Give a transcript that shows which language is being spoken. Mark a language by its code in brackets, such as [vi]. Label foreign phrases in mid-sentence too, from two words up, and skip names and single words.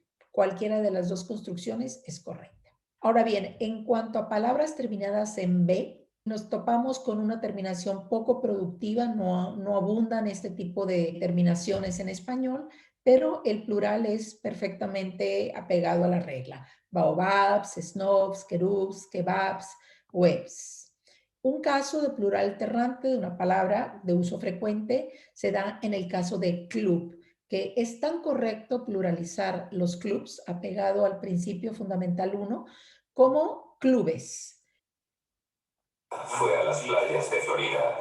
[es] Cualquiera de las dos construcciones es correcta. Ahora bien, en cuanto a palabras terminadas en B, nos topamos con una terminación poco productiva, no abundan este tipo de terminaciones en español, pero el plural es perfectamente apegado a la regla. Baobabs, snobs, querubs, kebabs, webs. Un caso de plural alternante de una palabra de uso frecuente se da en el caso de club, que es tan correcto pluralizar los clubs apegado al principio fundamental 1 como clubes. Fue a las playas de Florida.